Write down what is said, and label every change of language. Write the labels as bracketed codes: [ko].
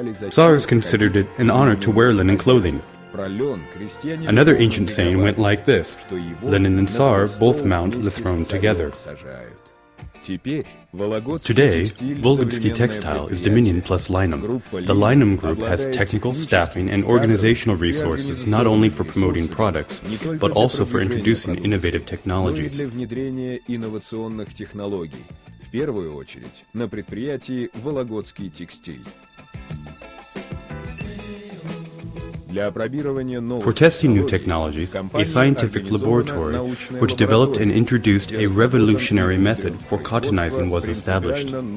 [en] Tsars considered it an honor to wear linen clothing. Another ancient saying went like this: linen and Tsar both mount the throne together. Today, Volогодский Textile is Dominion plus Linum. The Linum Group has technical, staffing, and organizational resources not only for promoting products, but also for introducing innovative technologies. [ru] В первую очередь на предприятии Вологодский текстиль. [en] For testing new technologies, a scientific laboratory, which developed and introduced a revolutionary method for cottonizing, was established.